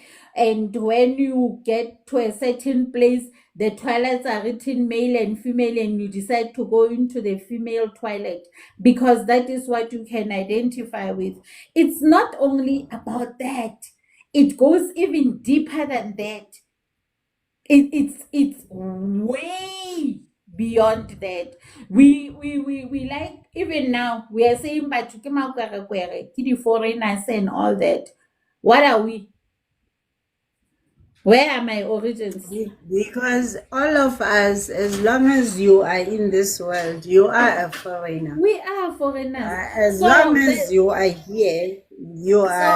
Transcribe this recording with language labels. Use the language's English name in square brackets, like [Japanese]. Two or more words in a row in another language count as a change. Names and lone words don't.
[English] And when you get to a certain place, the toilets are written male and female, and you decide to go into the female toilet because that is what you can identify with. It's not only about that, it goes even deeper than that. It's way beyond that. We like, even now we are saying but [Southern Sotho] ke makwerekwere, ke di-foreigners [English] and all that. What are we? Where are my origins? Because all of us, as long as you are in this world, you are a foreigner. We are foreigners. As long So as you are here, you are a